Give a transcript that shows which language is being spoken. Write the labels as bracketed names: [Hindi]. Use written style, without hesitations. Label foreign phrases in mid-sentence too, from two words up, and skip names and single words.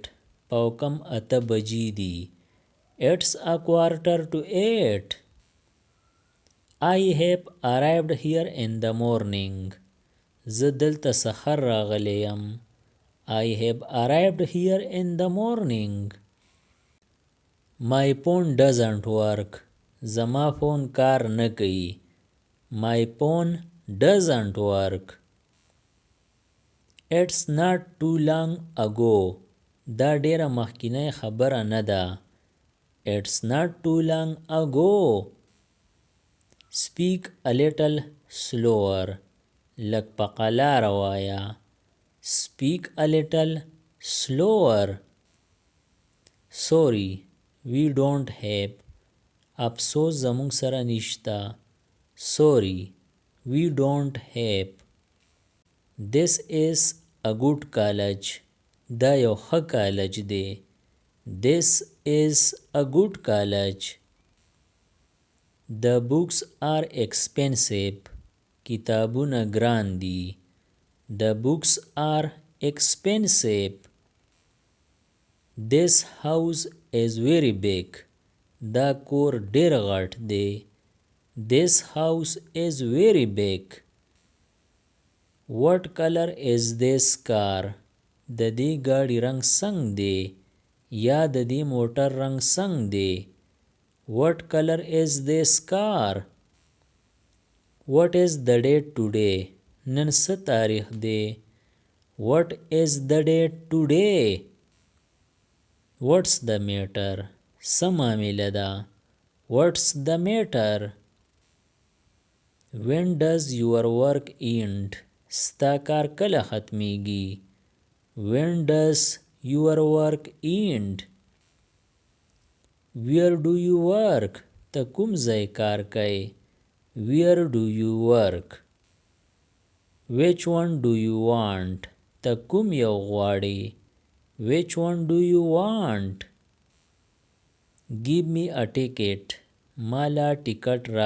[Pashto] پاو کم 8 بجې دي. [English] It's 7:45. I have arrived here in the morning. [Pashto] زه دلته سحر راغلی یم. [English] I have arrived here in the morning. My phone doesn't work. [Pashto] زما فون کار نه کوي. [English] My phone doesn't work. It's not too long ago. [Pashto] دا ډیره مخکینی خبره نه ده. [English] It's not too long ago. Speak a little slower. [Pashto] لږ په قلاره وایه. [English] Speak a little slower. Sorry, we don't have. [Pashto] افسوس زمونږ سره نشته. [English] Sorry, we don't have. This is a good college. [Pashto] دا یو ښه کالج دی. [English] This is a good college. The books are expensive. [Pashto] کتابونه ګران دي. [English] The books are expensive. This house is very big. [Pashto] دا کور ډیر غټ دی. [English] This house is very big. What color is this car? [Pashto] د دې ګاډي رنگ څنګ دی یا د دې موټر رنگ څنګ دی. [English] What color is this car? What is the date today? [Pashto] نن څه تاریخ دی. [English] What is the date today? What's the matter? [Pashto] څه معامله ده. [English] What's the matter? When does your work end? [Pashto] ستا کار کله ختمیږي. [English] When does your work end? Where do you work? [Pashto] ته کوم ځای کار کوي. [English] Where do you work? Which one do you want? [Pashto] ته کوم یو غواړې. [English] Which one do you want? Give me a ticket. [Pashto] مالا ټیکټ را.